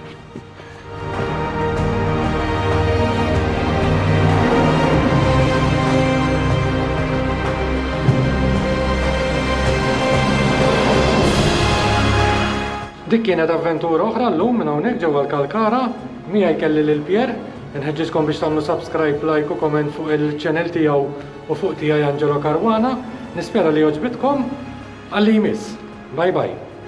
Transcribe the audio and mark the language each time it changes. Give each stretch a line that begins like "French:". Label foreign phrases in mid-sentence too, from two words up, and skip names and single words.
Maltese: Dik kienet avventura oħra llum minn hawnhekk ġewwa l-Kalkara, miegħi kelli lil Pier, inħeġġiskom biex tagħmlu subscribe, like u comment fuq il-channel tiegħu u fuq tiegħi Angelo Caruana. Nispera li jogħġbitkom għalli jmiss.
English: Bye bye.